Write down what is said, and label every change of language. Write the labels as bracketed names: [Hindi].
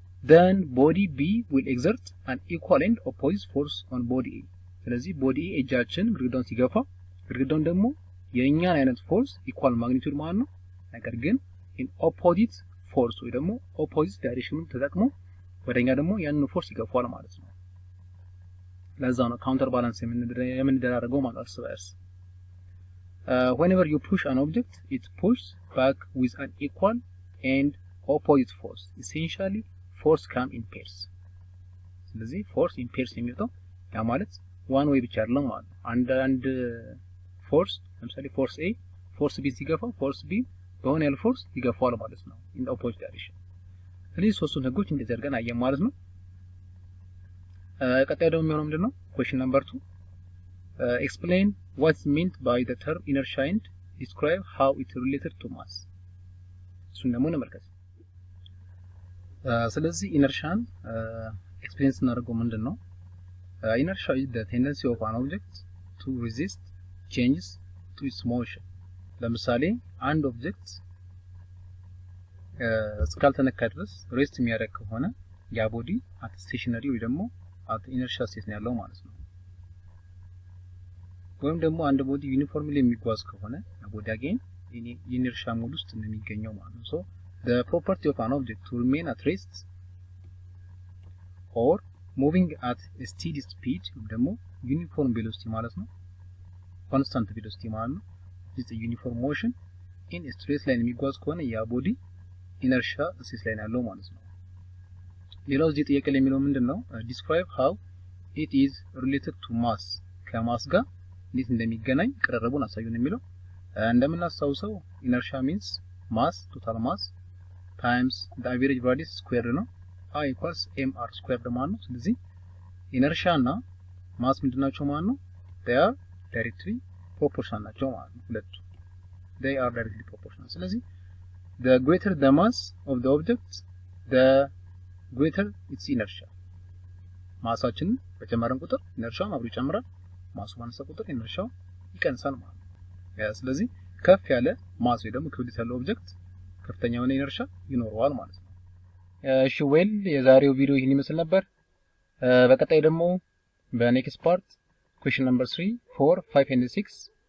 [English] then body B will exert an equal and opposite force on body A። [Amharic] ስለዚህ ቦዲ A እጃችን ግድግዳውን ሲገፋ ግድግዳውን ደግሞ የኛን አይነት ፎርስ ኢኳል ማግኒቲዩድ ማለት ነው፣ ነገር ግን [English] in opposite force [Amharic] ወይ ደግሞ [English] opposite direction [Amharic] ተጠቅሞ ወደኛ ደግሞ ያንን ፎርስ ይገፋዋል ማለት ነው። ለዛ ነው ካውንተር ባላንስ የምንደራረገው ማለት እርስ በርስ። [English] whenever you push an object it pushes back with an equal and opposite force. Essentially force come in pairs. [Amharic] ስለዚህ [English] force in pairs [Amharic] የሚወጣው ያ ማለት [English] one way [Amharic] ብቻ አይደለም ማለት ነው። አንድ force ለምሳሌ force A force B ሲገፋው force B በሆነ ያለ force ይገፋዋል ማለት ነው [English] in the opposite direction። [Amharic] ስለዚህ ሶስቱን ህጎች እንደዚህ አድርገን አየን ማለት ነው። ቀጣይ ደግሞ የሚሆነው ምንድነው? [English] question number 2 explain what's meant by the term inertia and describe how it related to mass. [Amharic] እሱን ደግሞ እንመልከት። ስለዚህ ኢነርሻን ኤክስፕሌን ስናደርገው ምንድነው? [English] inertia is the tendency of an object to resist changes to its motion. [Amharic] ለምሳሌ አንድ ኦብጀክት እስካልተነካ ድረስ ሬስት የሚያደርግ ከሆነ ያ ቦዲ አት ስቴሽነሪ ወይ ደግሞ አት ኢነርሺያ ስቴት ነው ያለው ማለት ነው። ወይም ደግሞ አንድ ቦዲ ዩኒፎርምሊ የሚጓዝ ከሆነ ያ ቦዲ አገን ኢነርሺያ ሞድ ውስጥ ነው የሚገኘው ማለት ነው። ሶ [English] the property of an object to remain at rest or moving at a steady speed [Amharic] ወይ ደግሞ ዩኒፎርም ቬሎሲቲ ማለት ነው። ኮንስታንት ቬሎሲቲ ማለት ነው። [English] is a uniform motion in a straight line [Amharic] የሚጓዝ ከሆነ ያ ቦዲ ኢነርሺያ ስቴት ላይ ያለው ማለት ነው። ሌላው እዚህ ጥያቄ ላይ የሚለው ምንድነው? [English] describe how it is related to mass [Amharic] ከማስ ጋር እንዴት እንደሚገናኝ ቀረረቡን አሳዩን የሚለው እንደምናስታውሰው ኢነርሺያ [English] means mass total mass times the average radius squared [Amharic] ነው [English] I equals mr squared [Amharic] ማለት ነው። ስለዚህ ኢነርሺያ እና ማስ ምንድናቸው ማለት ነው? [English] they are directly proportional [Amharic] ናቸው ማለት ነው። ሁለቱ [English] they are directly proportional። ስለዚህ the greater the mass of the object the greater its inertia። [Amharic] ማሳችን በጨመረን ቁጥር ኢነርሺያው አብሮ ይጨምራል፣ ማሱ ባነሰ ቁጥር ኢነርሺያው ይቀንሳል ማለት ነው። ስለዚህ ከፍ ያለ ማስ ወይ ደግሞ ክብደት ያለው ኦብጀክት ከፍተኛ የሆነ ኢነርሺያ ይኖረዋል ማለት ነው። እሺ ዌል የዛሬው ቪዲዮ ይህን ይመስል ነበር። በቀጣይ ደግሞ በኔክስት ፓርት [English] question number 3 4 5 and 6